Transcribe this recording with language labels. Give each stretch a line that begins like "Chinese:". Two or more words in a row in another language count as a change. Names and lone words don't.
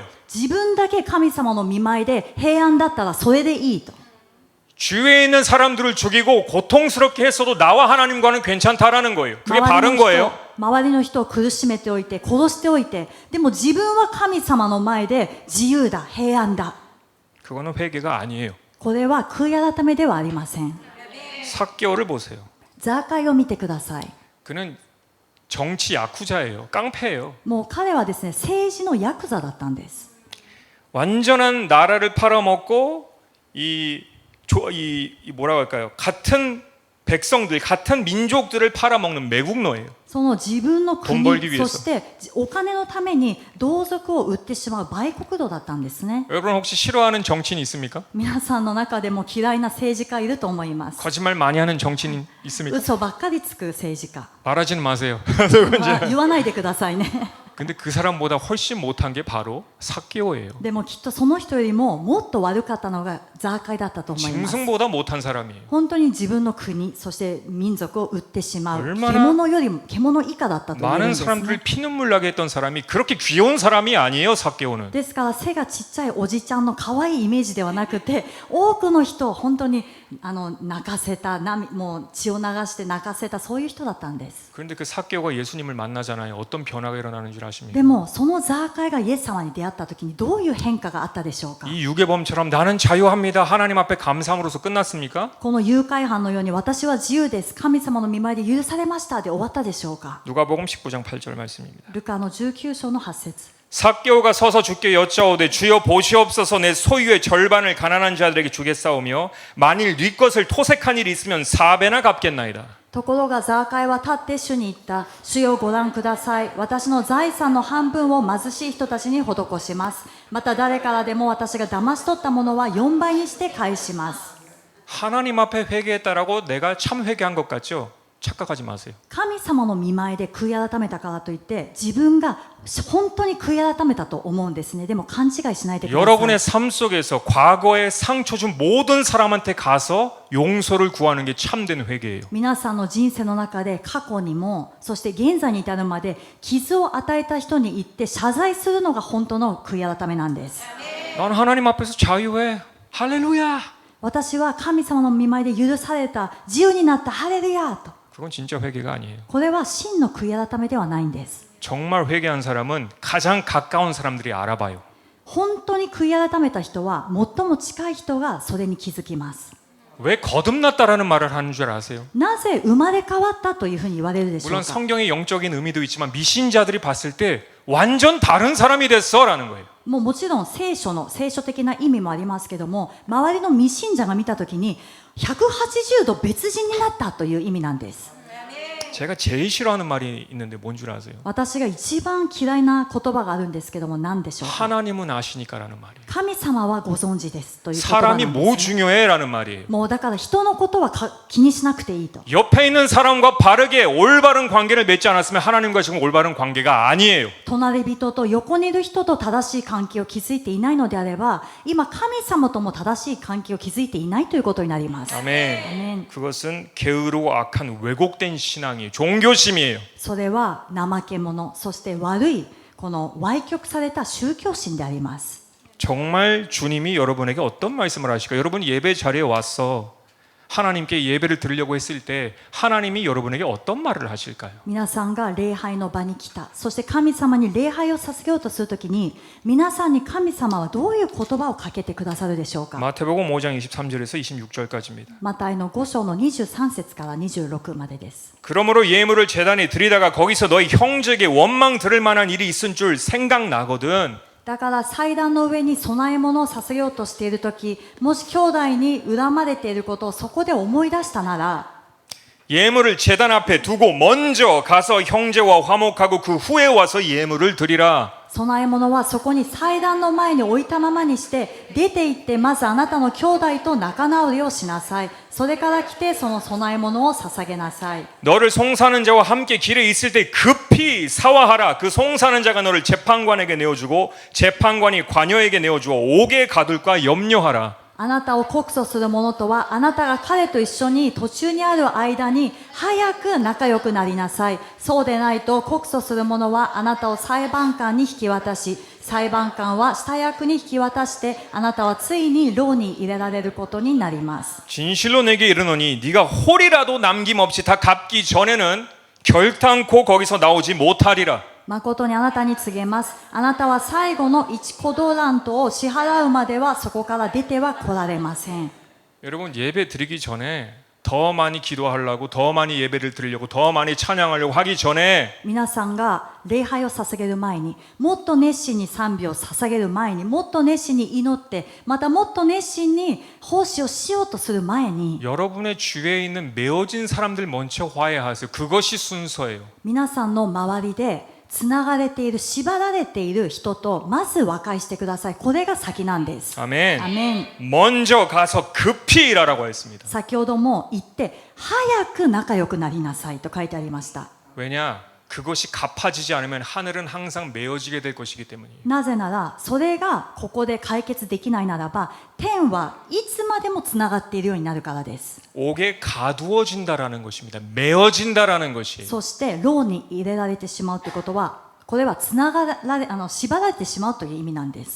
Japanese: 自分だけ神様の御前で平安だったらそれでいいと。
Korean: 주위에 있는 사람들을 죽이고 고통스럽게 했어도 나와 하나님과는 괜찮다라는 거예요. 그게 바른 거예요.
Japanese: 周りの人を苦しめておいて殺しておいて、でも自分は神様の前で自由だ、平安だ。
Korean: 그거는 회개가 아니에요.
Japanese: これは悔い改めではありません。
Korean: 삭개오를 보세요.
Japanese: ザーカイを見てください。
Korean: 그는 정치 야쿠자예요. 깡패예요.
Japanese: もう彼はですね、政治のヤクザだったんです。
Korean: 완전한 나라를 팔아먹고 이 뭐라고 할까요? 같은 백성들, 같은 민족들을 팔아먹는 매국노예요.
Japanese: その自分の
Korean: 돈 벌기
Japanese: 国、
Korean: 위해서
Japanese: そしてお金のために同族を売ってしまう売国奴だったんですね。
Korean: 여러분 혹시 싫어하는 정치인 있습니까?
Japanese: 皆さんの中でも嫌いな政治家いると思います。
Korean: 거짓말 많이 하는 정치인 있습니까?
Japanese: 嘘ばっかりつく政治家。
Korean: 말하지는 마세요.
Japanese: 言わないでくださいね。
Korean: 근데 그 사람보다 훨씬 못한 게 바로 삭개오예요.
Japanese: でもきっとその人よりももっと悪かったのがザーカイだったと思います。
Korean: 짐승보다 못한 사람이에요.
Japanese: 本当に自分の国、そして民族を売ってしまう
Korean: 얼마나
Japanese: 獣よりも獣以下だったと言えるん
Korean: 많은
Japanese: です
Korean: 사람들을
Japanese: ね。
Korean: 피눈물 나게 했던 사람이 그렇게 귀여운 사람이 아니에요. 삭개오는.
Japanese: ですから背がちっちゃいおじちゃんの可愛いイメージではなくて、多くの人を本当に泣かせた、もう血を流して泣かせた、そういう人だったんです。
Korean: 그런데 그 삭개오가 예수님을 만나잖아요. 어떤 변화가 일어나는 줄 아십니까?
Japanese: でもそのザーカイがイエス様に出会った時にどういう変化があったでしょうか。
Korean: 이 유괴범처럼 나는 자유합니다. 하나님 앞에 감사함으로서 끝났습니까?
Japanese: この誘拐犯のように私は自由です、神様の御前で許されましたで終わったでしょうか。
Korean: 누가복음 19장 8절 말씀입니다.
Japanese: ルカの19章の8節。
Korean: 삭개오가 서서 주께 여짜오되 주여 보시옵소서 내 소유의 절반을 가난한 자들에게 주겠사오며 만일 네 것을 토색한 일이 있으면 4배나 갚겠나이다.
Japanese: ところがザーカイは立って主に言った。主よご覧ください。私の財産の半分を貧しい人たちに施します。また誰からでも私が騙し取ったものは4倍にして返します。
Korean: 하나님 앞에 회개했다라고 내가 참 회개한 것 같죠? 착각하지 마세요.
Japanese: 神様の御前で悔い改めたからといって自分が本当に悔い改めたと思うんですね。でも勘違いしないでください。
Korean: 여러분의 삶 속에서 과거에 상처 준 모든 사람한테 가서 용서를 구하는 게 참된 회개예요.
Japanese: 皆さんの人生の中で過去にもそして現在に至るまで傷を与えた人に言って謝罪するのが本当の悔い改めなんです。
Korean: 난 하나님 앞에서 자유해. 할렐루야.
Japanese: 私は神様の御前で許された、自由になった、ハレルヤと。
Korean: 그건 진짜 회개가 아니에요.
Japanese: これは真の悔い改めではないんです。
Korean: 정말 회개한 사람은 가장 가까운 사람들이 알아봐요.
Japanese: 本当に悔い改めた人は最も近い人がそれに気づきます。
Korean: 왜 거듭났다라는 말을 하는 줄 아세요?
Japanese: なぜ生まれ変わったというふうに言われるでしょう
Korean: 물론
Japanese: か。
Korean: 성경의 영적인 의미도 있지만 미신자들이 봤을 때 완전 다른 사람이 됐어라는 거예요.
Japanese: もちろん聖書的な意味もありますけども、周りの未信者が見たときに180度別人になったという意味なんです。
Korean: 제가 제일 싫어하는 말이 있는데 뭔 줄 아세요?
Japanese: 私が一番嫌いな言葉があるんですけども、何でしょうか。
Korean: 하나님은 아시니까라는 말이에요.
Japanese: 神様はご存知ですという言葉なん
Korean: 사람이
Japanese: です、
Korean: 뭐 중요해라는 말이에요.
Japanese: もうだから人のことは気にしなくていいと。
Korean: 옆에 있는 사람과 바르게 올바른 관계를 맺지 않았으면 하나님과 지금 올바른 관계가 아니에요.
Japanese: 隣人と横にいる人と正しい関係を築いていないのであれば、今神様とも正しい関係を築いていないということになります。
Korean: 아멘. 그것은 게으르고 악한 왜곡된 신앙이에요. 종교심이에요.
Japanese: それは怠け者、そして悪いこの歪曲された宗教心であります。
Korean: 정말 주님이 여러분에게 어떤 말씀을 하실까요? 여러분이 예배 자리에 와서 하나님께 예배를 드리려고 했을 때 하나님이 여러분에게 어떤 말을 하실까요?
Japanese: 皆さんが礼拝の場に来た、そして神様に礼拝を捧げようとするときに、皆さんに神様はどういう言葉をかけてくださるでしょうか。
Korean: 마태복음 5장 23절에서 26절까지입니다.
Japanese: マタイの5章の23節から26までです。
Korean: 그러므로 예물을 제단에 드리다가 거기서 너희 형제에게 원망 들을 만한 일이 있은 줄 생각나거든.
Japanese: だから祭壇の上に供え物を捧げようとしているとき、もし兄弟に恨まれていることをそこで思い出したなら、
Korean: 예물을 제단 앞에 두고 먼저 가서 형제와 화목하고 그 후에 와서 예물을 드리라.
Japanese: 供え物はそこに祭壇の前に置いたままにして出て行ってまずあなたの兄弟と仲直りをしなさい。それから来てその供え物を捧げなさい。
Korean: 너를 송사하는 자와 함께 길에 있을 때 급히 사화하라. 그 송사하는 자가 너를 재판관에게 내어주고 재판관이 관여에게 내어주어 옥에 가둘까 염려하라.
Japanese: あなたを告訴する者とはあなたが彼と一緒に途中にある間に早く仲良くなりなさい。そうでないと告訴する者はあなたを裁判官に引き渡し、裁判官は下役に引き渡してあなたはついに牢に入れられることになります。
Korean: 진실로 내게 이르노니 네가 홀이라도 남김없이 다 갚기 전에는 결탄코 거기서 나오지 못하리라.
Japanese: 誠にあなたに告げます。あなたは最後の1コドラントを支払うまではそこから出ては来られません。
Korean: 여러분 예배 드리기 전에 더 많이 기도하려고 더 많이 예배를 드리려고 더 많이 찬양하려고 하기 전에
Japanese: 皆さんが礼拝を捧げる前に、もっと熱心に賛美を捧げる前に、もっと熱心に祈って、またもっと熱心に奉仕をしようとする前に、
Korean: 여러분의 주위에 있는 메어진 사람들 먼저 화해하세요. 그것이 순서예요.
Japanese: 皆さんの周りでつながれている、縛られている人とまず和解してください。これが先なんです。
Korean: 아멘.
Japanese: アメン。
Korean: 먼저 가서 급히 일하라고 했습니다.
Japanese: 先ほども言って、早く仲良くなりなさいと書いてありました。
Korean: 왜냐? 그것이 갚아지지 않으면 하늘은 항상 메어지게 될 것이기 때문이에요.
Japanese: なぜなら、それがここで解決できないならば、天はいつまでもつながっているようになるからです。
Korean: 옥에 가두어진다라는 것입니다. 메어진다라는 것이에요.
Japanese: そして牢に入れられてしまうということは、これはつながられ縛られてしまうという意味なんです。